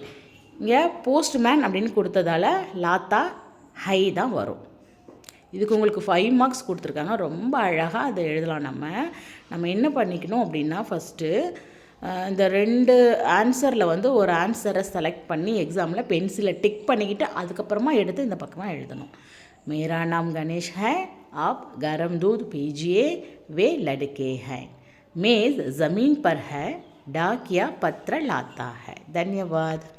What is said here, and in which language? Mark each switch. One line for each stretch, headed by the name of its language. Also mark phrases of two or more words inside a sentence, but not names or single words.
Tamil: இங்கே போஸ்ட்மேன் அப்படின்னு கொடுத்ததால
Hindi: लाता है
Tamil: தான் வரும். இதுக்கு உங்களுக்கு 5 மார்க்ஸ் கொடுத்துருக்காங்க. ரொம்ப அழகாக அதை எழுதலாம். நம்ம என்ன பண்ணிக்கணும் அப்படின்னா ஃபஸ்ட்டு இந்த 2 ஆன்சரில் வந்து ஒரு ஆன்சரை செலக்ட் பண்ணி எக்ஸாமில் பென்சிலை டிக் பண்ணிக்கிட்டு அதுக்கப்புறமா எடுத்து இந்த பக்கமாக எழுதணும்.
Hindi: मेरा नाम गणेश है, आप गरम दूध पीजिए, वे लड़के हैं. मेज़ ज़मीन पर है, डाकिया पत्र लाता है. धन्यवाद.